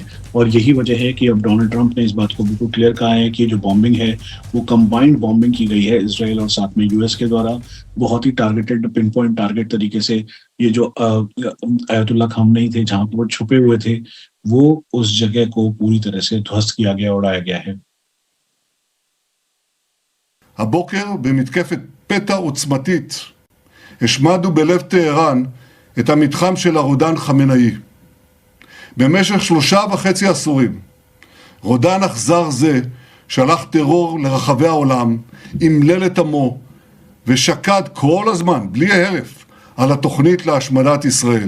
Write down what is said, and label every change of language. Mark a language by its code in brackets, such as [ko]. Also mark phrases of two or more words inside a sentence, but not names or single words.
[hi] और यही वजह है कि अब डोनाल्ड ट्रंप ने इस बात को बिल्कुल क्लियर कहा है कि जो बॉम्बिंग है वो [en] combined bombing [hi] की गई है इसराइल और साथ में यूएस के द्वारा, बहुत ही [en] targeted pin point target [hi] तरीके से। ये जो आयतुल्ला खामनेई थे जहां पर वो छुपे हुए थे, वो उस जगह को पूरी तरह से ध्वस्त किया गया, उड़ाया गया है। [he] הבוקר במתקפת פתע עוצמתית השמדנו בלב טהרן את המתחם של הרודן חמינאי. במשך 3.5 עשורים רודן אכזר זה שלח טרור לרחבי העולם, אמלל את עמו ושקד כל הזמן בלי הרף על התוכנית להשמדת ישראל.